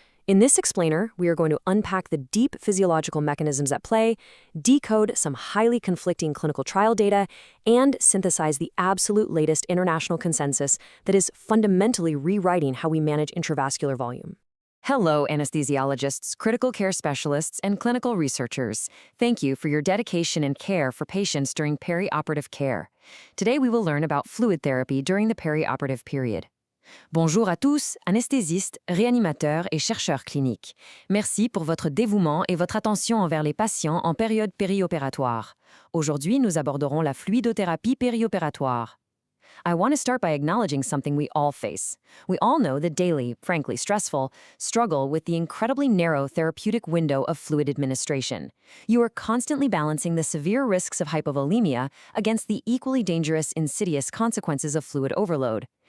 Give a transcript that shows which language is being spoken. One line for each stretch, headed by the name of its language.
English: In this explainer, we are going to unpack the deep physiological mechanisms at play, decode some highly conflicting clinical trial data, and synthesize the absolute latest international consensus that is fundamentally rewriting how we manage intravascular volume. Hello, anesthesiologists, critical care specialists, and clinical researchers. Thank you for your dedication and care for patients during perioperative care. Today we will learn about fluid therapy during the perioperative period.
French: Bonjour à tous, anesthésistes, réanimateurs et chercheurs cliniques. Merci pour votre dévouement et votre attention envers les patients en période périopératoire. Aujourd'hui, nous aborderons la fluidothérapie périopératoire.
English: I want to start by acknowledging something we all face. We all know the daily, frankly stressful, struggle with the incredibly narrow therapeutic window of fluid administration. You are constantly balancing the severe risks of hypovolemia against the equally dangerous, insidious consequences of fluid overload.